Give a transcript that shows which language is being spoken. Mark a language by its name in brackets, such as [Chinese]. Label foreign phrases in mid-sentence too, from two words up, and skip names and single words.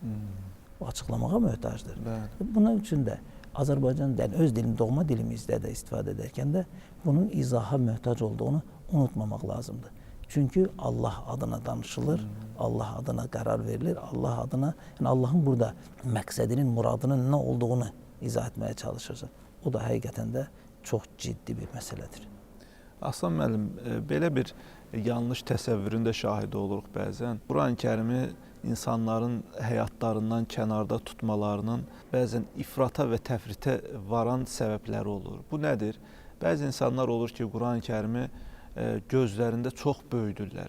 [Turkish] O açıklamaya mühtaçtır. Bunun için de Azerbaycan yani öz dilim, doğma dilimizde de istifade ederken de bunun izaha mühtaç olduğunu unutmamak lazımdı. Çünkü Allah adına danışılır, Allah adına karar verilir, Allah adına yani Allah'ın burada məqsədinin, muradının ne olduğunu izah etmeye çalışırsa o da hakikaten de çok ciddi bir meseledir. [Azerbaijani] Aslan müəllim, belə bir yanlış təsəvvürün də şahidi oluruq bəzən. Quran-ı Kərimi insanların həyatlarından kənarda tutmalarının bəzən ifrata və təfritə varan səbəbləri olur. Bu nədir? Bəzi insanlar olur ki, Quran-ı Kərimi gözlərində çox böyüdürlər.